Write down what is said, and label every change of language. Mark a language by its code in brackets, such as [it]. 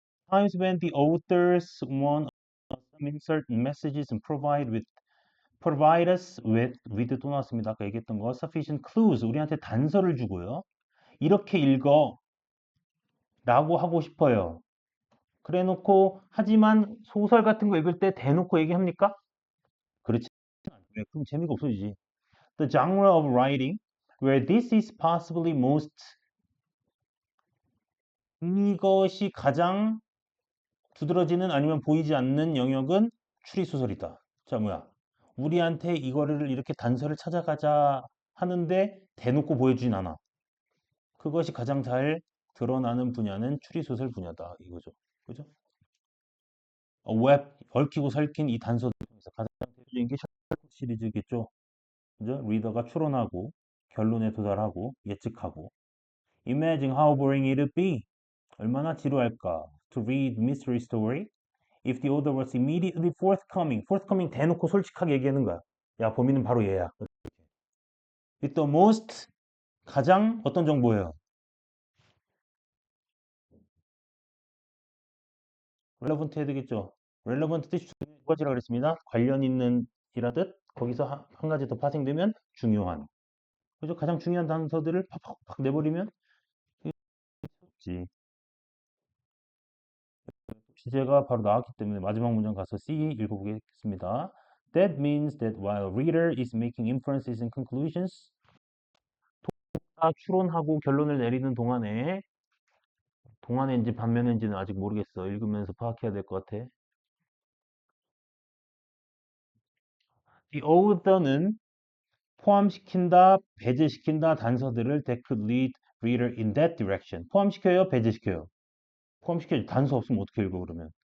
[en] Times when the authors want some insert messages and provide us with [ko] 또 나왔습니다. 아까 얘기했던 거 [en] sufficient clues [ko] 우리한테 단서를 주고요. 이렇게 읽어 라고 하고 싶어요. 그래 놓고 하지만 소설 같은 거 읽을 때 대놓고 얘기합니까? 그렇지 않아요. 그럼 재미가 없어지지. [en] The genre of writing where this is possibly most [ko] 이것이 가장 두드러지는 아니면 보이지 않는 영역은 추리소설이다. 자, 뭐야? 우리한테 이거를 이렇게 단서를 찾아가자 하는데 대놓고 보여주진 않아. 그것이 가장 잘 드러나는 분야는 추리소설 분야다. 이거죠. 그죠? 웹, 얽히고 설킨 이 단서들 중에서 가장 대표적인 게 셜록 시리즈겠죠. 그죠? 리더가 추론하고 결론에 도달하고 예측하고 [en] Imagine how boring it would be. [ko] 얼마나 지루할까? [en] To read mystery story if the author was immediately forthcoming. [ko] forthcoming 대놓고 솔직하게 얘기하는 거야. 야, 범인은 바로 얘야. [en] With the most [ko] 가장 어떤 정보예요? relevant 해야 되겠죠. relevant 뜻이 두 가지라고 그랬습니다. 관련 있는 이라 뜻. 거기서 한 가지 더 파생되면 중요한. 그죠? 가장 중요한 단서들을 팍팍팍 내버리면 지 주제가 바로 나왔기 때문에 마지막 문장 가서 C 읽어보겠습니다. [en] That means that while reader is making inferences and conclusions, [ko] 추론하고 결론을 내리는 동안인지 반면인지는 아직 모르겠어. 읽으면서 파악해야 될 것 같아. [en] The author는 [ko] 포함시킨다, 배제시킨다 단서들을 [en] that could lead reader in that direction. [ko] 포함시켜요, 배제시켜요. 포함시켜요. 단서 없으면 어떻게 읽어 그러면?